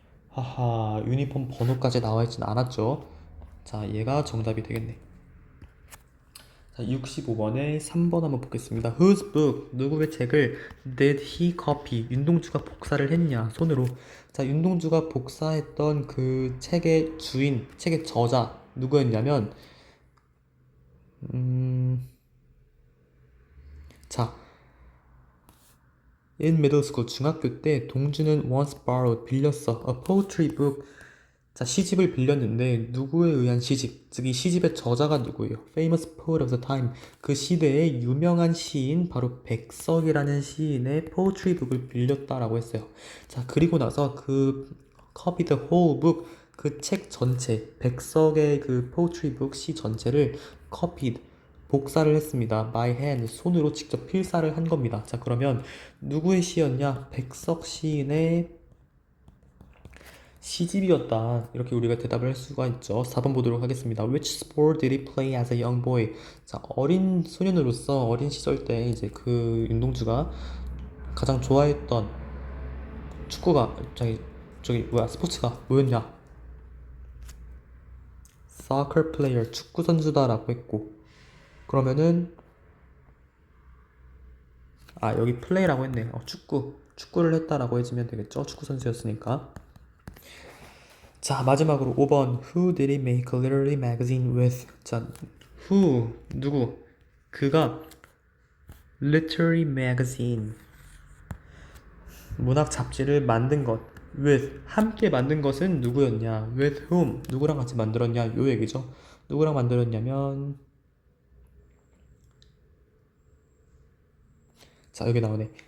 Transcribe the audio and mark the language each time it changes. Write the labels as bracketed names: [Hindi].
[Korean] 하하, 유니폼 번호까지 나와 있진 않았죠. 자, 얘가 정답이 되겠네. 자, 65번에 3번 한번 보겠습니다. [English] Whose book? [Korean] 누구의 책을 [English] did he copy? [Korean] 윤동주가 복사를 했냐? 손으로. 자, 윤동주가 복사했던 그 책의 주인, 책의 저자 누구였냐면 자, [English] in middle school [Korean] 중학교 때 동주는 [English] once borrowed [Korean] 빌렸어 [English] a poetry book. [Korean] 자, 시집을 빌렸는데 누구에 의한 시집, 즉 이 시집의 저자가 누구예요? [English] Famous poet of the time. [Korean] 그 시대의 유명한 시인 바로 백석이라는 시인의 poetry book을 빌렸다라고 했어요. 자, 그리고 나서 그 [English] copy the whole book, [Korean] 그 책 전체, 백석의 그 poetry book 시 전체를 [English] copied, [Korean] 복사를 했습니다. [English] by hand, [Korean] 손으로 직접 필사를 한 겁니다. 자, 그러면 누구의 시였냐? 백석 시인의 시집이었다. 이렇게 우리가 대답을 할 수가 있죠. 4번 보도록 하겠습니다. [English] Which sport did he play as a young boy? [Korean] 자, 어린 소년으로서 어린 시절 때 이제 그 윤동주가 가장 좋아했던 축구가 저기 뭐야 스포츠가 뭐였냐? [English] Soccer player, [Korean] 축구 선수다라고 했고, 그러면은 여기 플레이라고 했네. 축구를 했다라고 해주면 되겠죠. 축구 선수였으니까. 자, 마지막으로 5번. [English] Who did he make a literary magazine with? [Korean] 자, 누구? 그가 literary magazine, 문학 잡지를 만든 것. with, 함께 만든 것은 누구였냐? [English] with whom, [Korean] 누구랑 같이 만들었냐? 요 얘기죠. 누구랑 만들었냐면, 자, 여기 나오네.